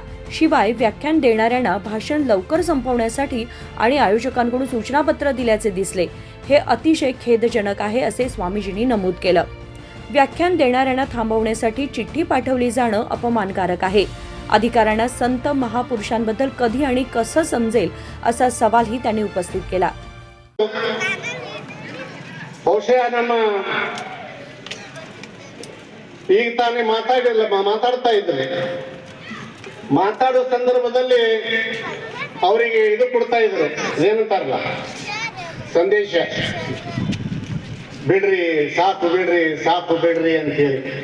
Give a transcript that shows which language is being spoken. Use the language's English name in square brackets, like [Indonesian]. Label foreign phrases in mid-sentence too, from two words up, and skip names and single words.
[Marathi] शिवाय व्याख्यान देणाऱ्यांना भाषण लवकर संपवण्यासाठी आणि आयोजकांकडून सूचनापत्र दिल्याचे दिसले। हे अतिशय खेदजनक आहे असे स्वामीजींनी नमूद केलं। व्याख्यान देणाऱ्यांना थांबवण्यासाठी चिठ्ठी पाठवली जाणं अपमानकारक आहे। अधिकाऱ्यांना संत महापुरुषांबद्दल कधी आणि कसं समजेल असा सवालही त्यांनी उपस्थित केला। [Kannada] ಮಾತಾಡೋ ಸಂದರ್ಭದಲ್ಲಿ ಅವರಿಗೆ ಇದು ಕೊಡ್ತಾ ಇದ್ರು, ಏನಂತಾರಲ್ಲ ಸಂದೇಶ, ಬಿಡ್ರಿ ಸಾಕು ಬಿಡ್ರಿ ಅಂತ ಹೇಳಿ।